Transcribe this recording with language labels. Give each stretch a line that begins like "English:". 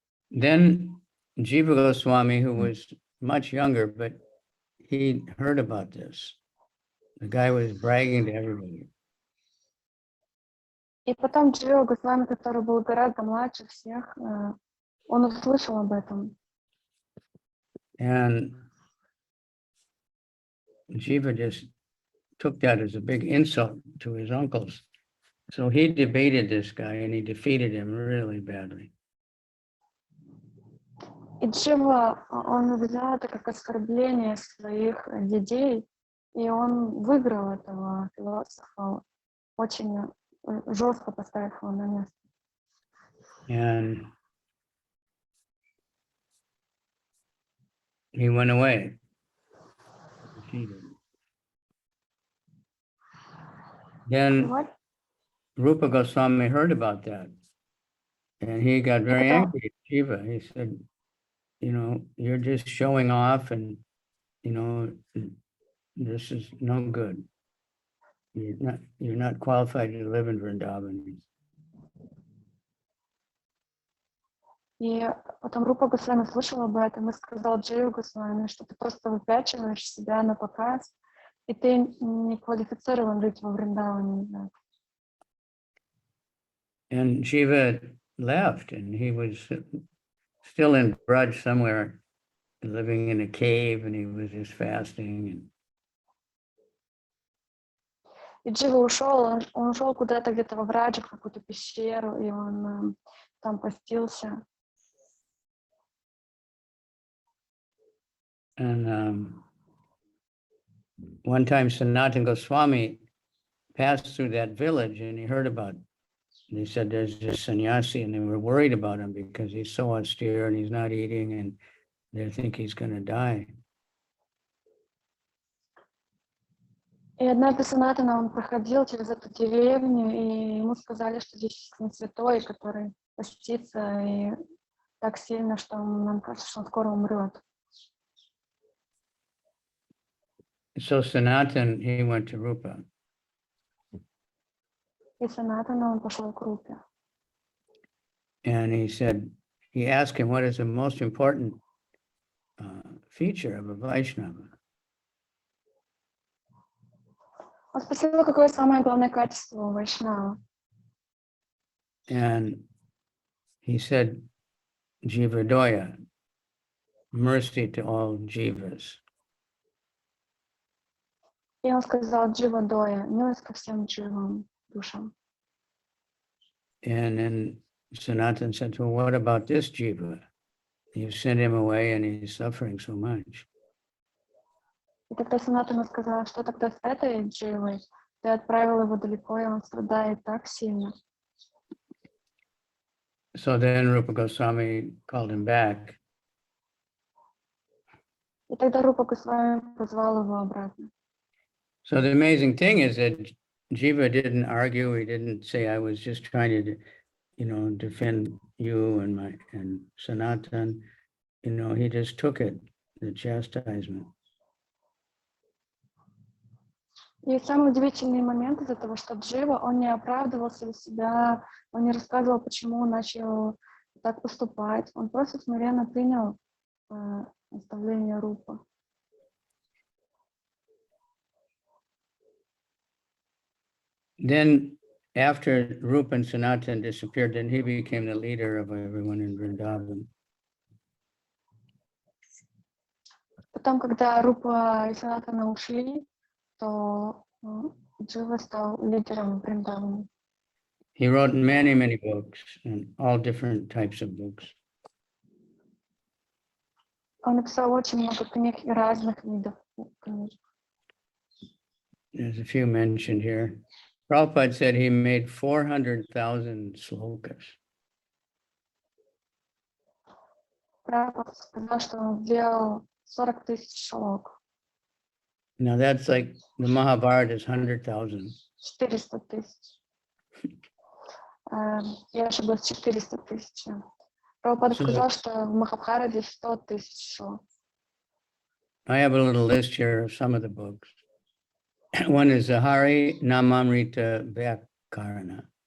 English: Then Jiva Goswami, who was much younger, but he heard about this. The guy was bragging to everybody.
Russian: И потом Джива Госвами, который был гораздо младше всех, он услышал об этом.
English: And Jiva just took that as a big insult to his uncles. So he debated this guy and he defeated him really badly.
Russian: И Джива, он взял это как оскорбление своих дядей, и он выиграл этого философа, очень жестко поставив его на место.
English: And he went away. Then
Russian: Вот.
English: Rupa Goswami heard about that. And he got very angry at Jiva. He said, you know, you're just showing off and, you know, this is no good. You're not qualified to live in Vrindavan.
Russian: И потом Рупа Госвами слышал об этом и сказал Дживе Госвами, что ты просто выпячиваешь себя на показ, и ты не квалифицирован жить во Вриндаване.
English: And Jiva left, and he was still in Braj somewhere, living in a cave, and he was just fasting.
Russian: И Джива ушел, он ушел куда-то где-то во Браджи, в какую-то пещеру, и он там постился.
English: And one time Sanatana Goswami passed through that village and he heard about it. And he said there's this sannyasi, and they were worried about him because he's so austere and he's not eating and they think he's going to die.
Russian: И однажды Санатана, он проходил через эту деревню, и ему сказали, что здесь есть святой, который постится и так сильно, что нам кажется, что он скоро умрет.
English: So Sanatana, he went to Rupa.
Russian: И Санатана, он пошел к Рупе.
English: And he asked him, what is the most important feature of a Vaishnava?
Russian: Он спросил, какое самое главное качество у Вайшнава.
English: And he said, Jivadoya, mercy to all jivas.
Russian: И он сказал Джива Доя, милость ко всем дживам, душам.
English: And then Sanatana said, well, what about this jiva? You sent him away and he's suffering so much.
Russian: И тогда Санатана сказала, что тогда с этой дживой? Ты отправил его далеко, и он страдает так сильно.
English: So then Rupa Goswami called him back.
Russian: И тогда Рупа Госвами позвал его обратно.
English: So the amazing thing is that Jiva didn't argue. He didn't say, I was just trying to, you know, defend you and Sanatan. You know, he just took it, the chastisement.
Russian: И самый удивительный момент из-за того, что Джива, он не оправдывался у себя, он не рассказывал, почему он начал так поступать. Он просто смиренно принял наставление Рупы.
English: Then after Rupa and Sanatan disappeared, then he became the leader of everyone in Vrindavan.
Russian: Потом, когда Рупа и Санатана ушли, то Джива стал лидером Вриндавана.
English: He wrote many, many books and all different types of books.
Russian: Он написал очень много книг и разных видов книг.
English: There's a few mentioned here. Prabhupada said he made 400,000 slokas.
Russian: Прабхупада сказал, что он сделал 40 тысяч шлок.
English: Now that's like the Mahabharata is 100,000.
Russian: 400 тысяч. Я ошиблась, 400 тысяч. Прабхупада сказал, что в Махабхарате 100 тысяч шлок.
English: I have a little list here of some of the books. One is the Hari Namamrita Vyakarana.